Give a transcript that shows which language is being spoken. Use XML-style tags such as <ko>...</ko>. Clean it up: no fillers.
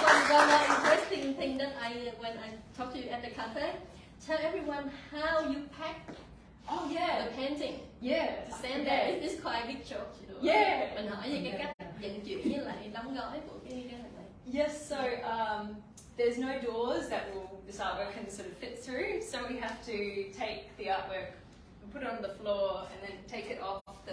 <en>One more interesting thing that when I talk to you at the cafe, tell everyone how you pack Oh yeah. the painting. Yeah. To send there. It's quite a big joke. Yeah.</en> <vi>Mình hỏi về cái cách vận chuyển với lại đóng gói của cái hình này.</vi> <en>Yes, so there's no doors that this artwork can sort of fit through, so we have to take the artwork and put it on the floor and then take it off the</en>